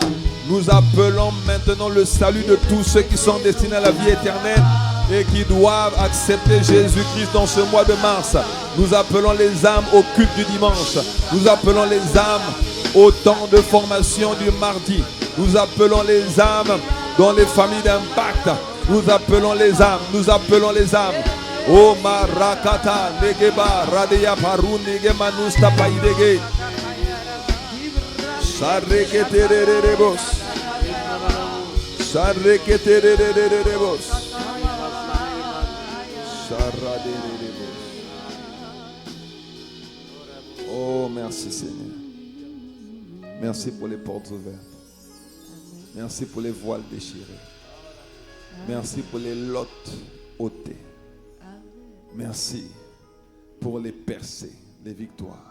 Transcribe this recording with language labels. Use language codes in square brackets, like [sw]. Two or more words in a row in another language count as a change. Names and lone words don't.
[fr] Nous appelons maintenant le salut de tous ceux qui sont destinés à la vie éternelle et qui doivent accepter Jésus-Christ dans ce mois de mars. Nous appelons les âmes au culte du dimanche. Nous appelons les âmes au temps de formation du mardi. Nous appelons les âmes dans les familles d'impact. Nous appelons les âmes. Nous appelons les âmes. O marakata negeba radeya paru negema nusta paidege. Sarreketererebos. Sarreketererebos. Sarraderebos. Oh, merci Seigneur. Merci pour les portes ouvertes. Merci pour les voiles déchirées. Merci pour les lottes ôtées. Merci pour les percées, les victoires.